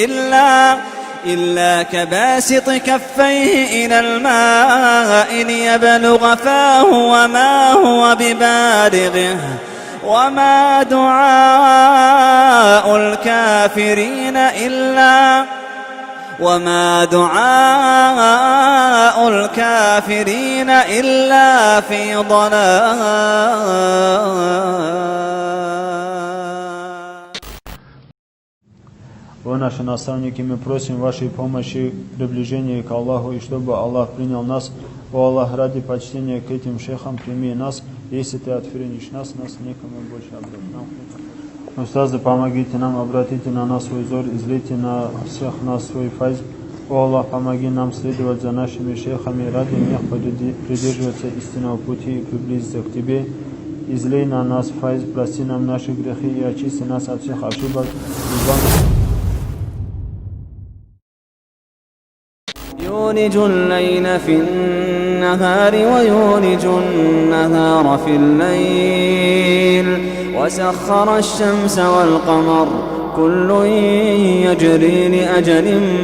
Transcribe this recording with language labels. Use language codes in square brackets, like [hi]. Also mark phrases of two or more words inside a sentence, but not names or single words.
[ar] إلا كباسط كفيه إلى الماء ليبلغ فاه وما هو ببالغه وما دعاء الكافرين إلا في ضلال. [ru] О наши наставники, мы просим вашей помощи, приближения к Аллаху, и чтобы Аллах принял нас. О Аллах, ради почтения к этим шейхам, прими нас. Если ты отвернешь нас некому больше обратить. Устазы, помогите нам, обратите на нас свой взор, излейте на всех нас свой файз. О Аллах, помоги нам следовать за нашими шейхами, ради них придерживаться истинного пути и приблизиться к Тебе. Излей на нас файз, прости нам наши грехи и очисти нас от всех ошибок. [ar] يولج الليل في النهار ويولج النهار في الليل وسخر الشمس والقمر كل يجري لأجل